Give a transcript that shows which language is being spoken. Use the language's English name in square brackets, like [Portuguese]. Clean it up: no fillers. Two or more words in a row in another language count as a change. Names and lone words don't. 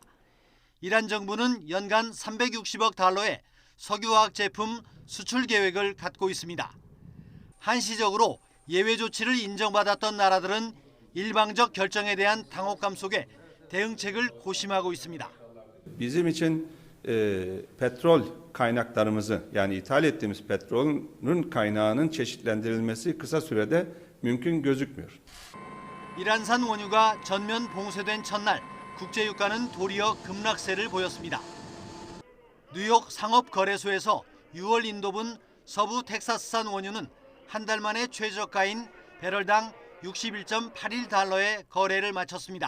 [Korean] 이란 정부는 연간 360억 달러의 석유화학 제품 수출 계획을 갖고 있습니다. 한시적으로 예외 조치를 인정받았던 na라들은 일방적 결정에 대한 당혹감 속에 대응책을 고심하고 있습니다. [Turkish] Bizim için petrol kaynaklarımızı yani ithal ettiğimiz petrolün kaynağının çeşitlendirilmesi kısa sürede mümkün gözükmüyor. [Korean] 이란산 원유가 전면 봉쇄된 첫날 국제유가는 도리어 급락세를 보였습니다. 뉴욕 상업거래소에서 6월 인도분 서부 텍사스산 원유는 한 달 만에 최저가인 배럴당 61.81달러에 거래를 마쳤습니다.